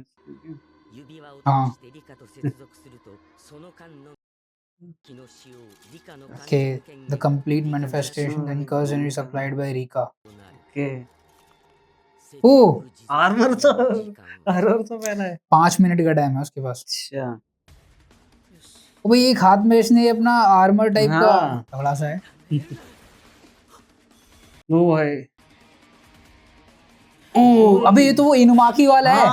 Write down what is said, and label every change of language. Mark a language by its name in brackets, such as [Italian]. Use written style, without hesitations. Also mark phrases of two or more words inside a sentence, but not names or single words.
[Japanese] 指輪を [Hindi] हाँ। [Japanese] 通してリカと接続するとその間の気の使用リカの完 [English] Okay, [Japanese] 全権 [English] the [Japanese] 限 [English] complete manifestation and cursed energy supplied by Rika. [Japanese] となる。 के ओ [Hindi] आर्मर तो पहना है। 5 मिनट का टाइम है उसके पास। अच्छा ओ भाई एक हाथ में इसने अपना [English] armor type [Hindi] का हाँ। तगड़ा सा है। वो है। ओ अबे ये तो वो इनुमाकी वाला है।